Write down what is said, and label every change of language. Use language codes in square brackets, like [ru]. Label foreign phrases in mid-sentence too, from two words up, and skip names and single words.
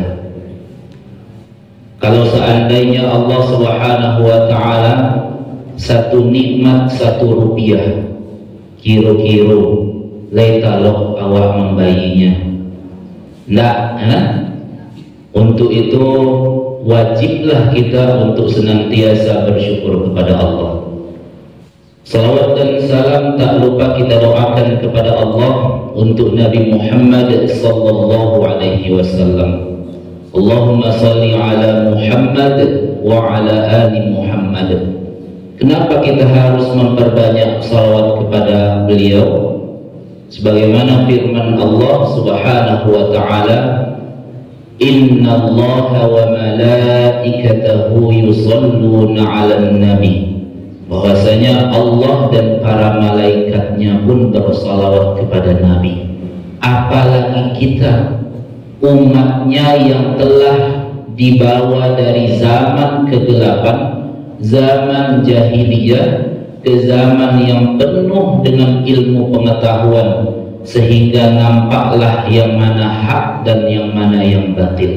[id] Kalau seandainya Allah [ar] سبحانه وتعالى [id] satu nikmat 1 rupiah, kiro-kiro letalok awak membayinya. Untuk itu wajiblah kita untuk senantiasa bersyukur kepada Allah. Salawat dan salam tak lupa kita doakan kepada Allah untuk Nabi Muhammad [ar] صلى الله عليه وسلم. اللهم صل على محمد وعلى آل محمد. [id] Kenapa kita harus memperbanyak salawat kepada beliau? Sebagaimana firman Allah [ar] سبحانه وتعالى إن الله وملائكته يصلون على النبي. [id] Bahwasanya Allah dan para malaikatnya pun bersalawat kepada Nabi. Apalagi kita, umatnya yang telah dibawa dari zaman kegelapan, zaman jahiliyah, ke zaman yang penuh dengan ilmu pengetahuan, sehingga nampaklah yang mana hak dan yang mana yang batil.